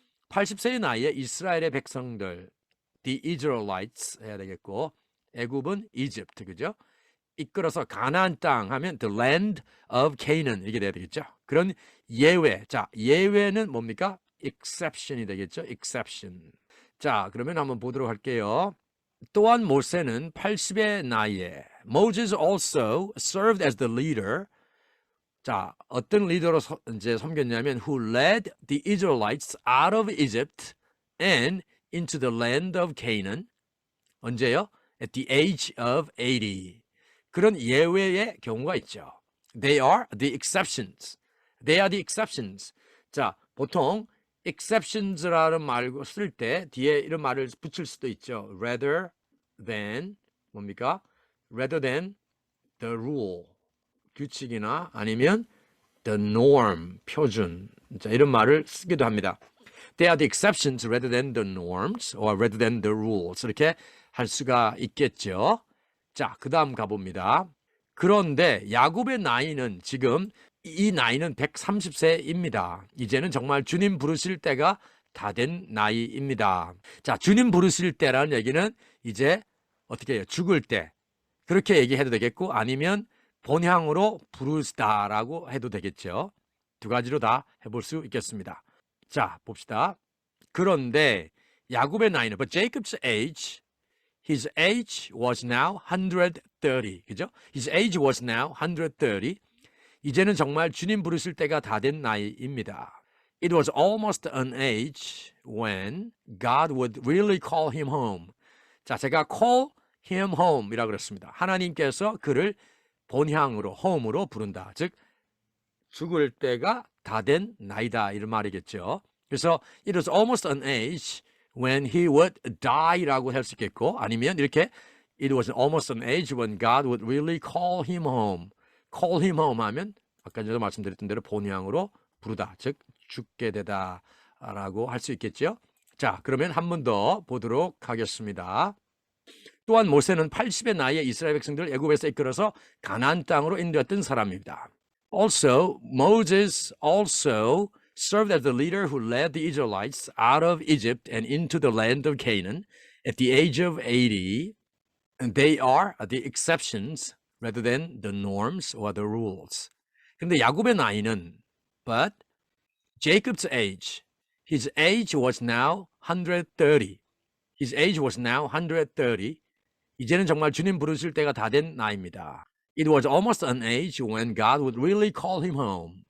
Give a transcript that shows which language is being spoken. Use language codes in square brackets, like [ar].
[ko] 80세의 나이에 이스라엘의 백성들, the Israelites 해야 되겠고, 애굽은 Egypt, 그죠? 이끌어서 가나안 땅 하면 [en] the land of Canaan [ko] 이렇게 돼야 되겠죠. 그런 예외. 자, 예외는 뭡니까? exception이 되겠죠. [en] exception. [ko] 자, 그러면 한번 보도록 할게요. 또한 모세는 80의 나이에 [en] Moses also served as the leader. [ko] 자, 어떤 리더로 이제 섬겼냐면 [en] who led the Israelites out of Egypt and into the land of Canaan. [ko] 언제요? [en] At the age of 80. [ko] 그런 예외의 경우가 있죠. [en] They are the exceptions. They are the exceptions. [ko] 자, 보통 exceptions라는 말을 쓸 때 뒤에 이런 말을 붙일 수도 있죠. [en] Rather than [ko] 뭡니까? [en] Rather than the rule. [ko] 규칙이나 아니면 [en] the norm, [ko] 표준. 자, 이런 말을 쓰기도 합니다. [en] They are the exceptions rather than the norms or rather than the rules. [ko] 이렇게 할 수가 있겠죠. 자, 그 다음 가봅니다. 그런데 야곱의 나이는 지금 이 나이는 130세입니다. 이제는 정말 주님 부르실 때가 다 된 나이입니다. 자, 주님 부르실 때라는 얘기는 이제 어떻게 해요? 죽을 때. 그렇게 얘기해도 되겠고 아니면 본향으로 부르시다라고 해도 되겠죠. 두 가지로 다 해볼 수 있겠습니다. 자, 봅시다. 그런데 야곱의 나이는 [en] but Jacob's age, his age was now 130. [ko] 그죠? [en] His age was now 130. [ko] 이제는 정말 주님 부르실 때가 다 된 나이입니다. [en] It was almost an age when God would really call him home. [ko] 자, 제가 [en] call him home [ko] 이라고 그랬습니다. 하나님께서 그를 본향으로, home으로 부른다. 즉, 죽을 때가 다 된 나이다. 이런 말이겠죠. [en] 그래서 it was almost an age when he would die라고 [ko] 할 수 있겠고 아니면 이렇게 [en] it was almost an age when God would really call him home. call him home [ko] 하면 아까 전에 말씀드렸던 대로 본향으로 부르다. 즉, 죽게 되다라고 할 수 있겠죠. 자, 그러면 한 번 더 보도록 하겠습니다. 또한 모세는 80의 나이에 이스라엘 백성들을 애굽에서 이끌어서 가나안 땅으로 인도했던 사람입니다. [en] Also, Moses also served as the leader who led the Israelites out of Egypt and into the land of Canaan at the age of 80. And they are the exceptions rather than the norms or the rules. [ko] 근데 야곱의 나이는 [en] but Jacob's age, his age was now 130. His age was now 130. [ko] 이제는 정말 주님 부르실 때가 다 된 나이입니다. [en] It was almost an age when God would really call him home.